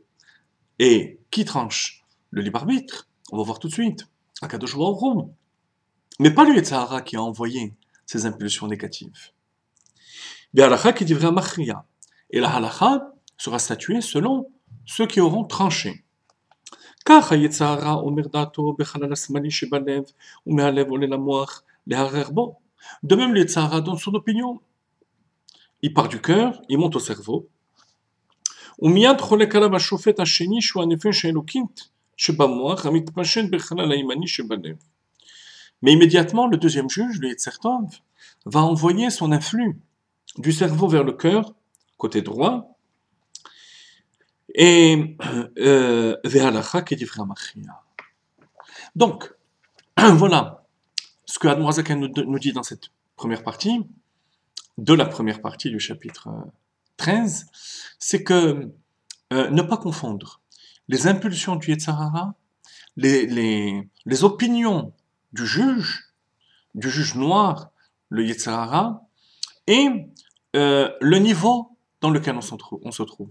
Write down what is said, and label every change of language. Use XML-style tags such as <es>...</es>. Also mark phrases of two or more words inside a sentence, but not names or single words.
<fr>Et qui tranche? Le libre arbitre. On va voir tout de suite. Akadosh Baruch Hu. Mais pas le Yetzirah qui a envoyé ces impulsions négatives. Et la halakha sera statuée selon ceux qui auront tranché.</fr> <he>כך היצרה אומר דעתו בחלל השמאלי שבלב ומהלב עולה למוח להרהר בו.</he> <fr>De même, le Yetzirah donne son opinion. Il part du cœur, il monte au cerveau.</fr> <he>ומיד חולק עליו השופט השני שהוא הנפש האלוקית שבמוח המתפשט בחלל הימני שבלב.</he> <fr>Mais immédiatement, le deuxième juge, le Yetzer Tov, va envoyer son influx du cerveau vers le cœur, côté droit, et donc, voilà ce que Admorazakan nous dit dans cette première partie, de la première partie du chapitre 13, c'est que ne pas confondre les impulsions du Yetzirah, les opinions du juge noir, le Yetzirah, et le niveau dans lequel on se trouve.</fr>